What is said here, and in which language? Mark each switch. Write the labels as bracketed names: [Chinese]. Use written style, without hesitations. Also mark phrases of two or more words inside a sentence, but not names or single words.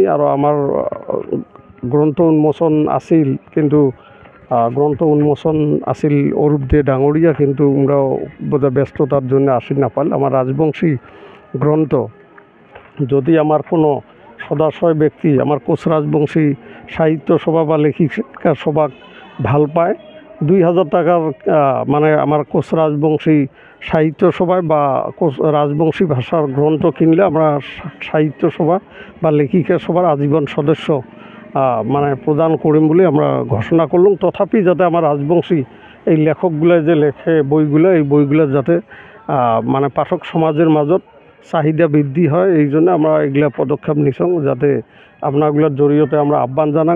[Rangpuri] আরও আমার গ্রন্থ উন্মোচন আছিল, কিন্তু গ্রন্থ উন্মোচন আছিল অরূপ দে ডাঙরিয়া, কিন্তু আমরাও বোধহয় ব্যস্ততার জন্য আসি না পাল। আমার রাজবংশী গ্রন্থ যদি আমার কোনো সদাশয় ব্যক্তি আমার কোচ রাজবংশী সাহিত্য সভা বা লেখিকা সভা ভাল পায়, 2000 টাকার মানে আমার কোচ রাজবংশী সাহিত্য সভায় বা রাজবংশী ভাষার গ্রন্থ কিনলে আমরা সাহিত্য সভা বা লেখিকা সভার আজীবন সদস্য মানে প্রদান করিম বলে আমরা ঘোষণা করলাম। তথাপি যাতে আমার রাজবংশী এই লেখকগুলো যে লেখে বইগুলো, এই বইগুলো যাতে মানে পাঠক সমাজের মাজত চাহিদা বৃদ্ধি হয়, এই জন্য আমরা এগুলা পদক্ষেপ নিছং, যাতে আপনাগুলোর জড়িয়তে আমরা আহ্বান জানাং।